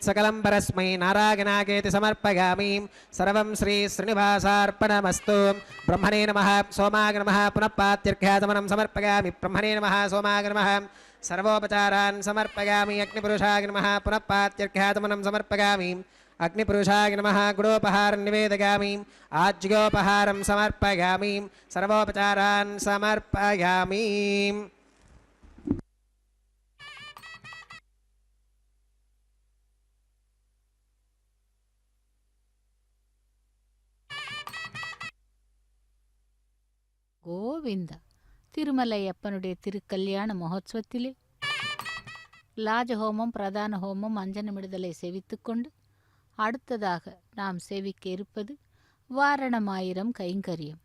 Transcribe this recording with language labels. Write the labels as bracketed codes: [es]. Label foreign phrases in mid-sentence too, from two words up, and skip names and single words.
[sa] सकलं परस्मै नारायणागेति समर्पयामि सर्वं श्री श्रीनिवासार्पणमस्तु ब्रह्मणे नमः सोमाय नमः पुनः पात्यर्घ्याचमनं समर्पयामि ब्रह्मणे नमः सोमाय नमः सर्वोपचारान् समर्पयामि अग्निपुरुषाय नमः पुनः पात्यर्घ्याचमनं समर्पयामि अग्निपुरुषाय नमः गुडोपहारं निवेदयामि आज्योपहारं समर्पयामि सर्वोपचारान् समर्पयामि [ta] கோவிந்தா. திருமலையப்பனுடைய திருக்கல்யாண மகோத்சவத்திலே லாஜஹோமம் பிரதான ஹோமம் அஞ்சனமிடுதலை செவித்துக்கொண்டு அடுத்ததாக நாம் செவிக்க இருப்பது வாரணமாயிரம் கைங்கரியம்.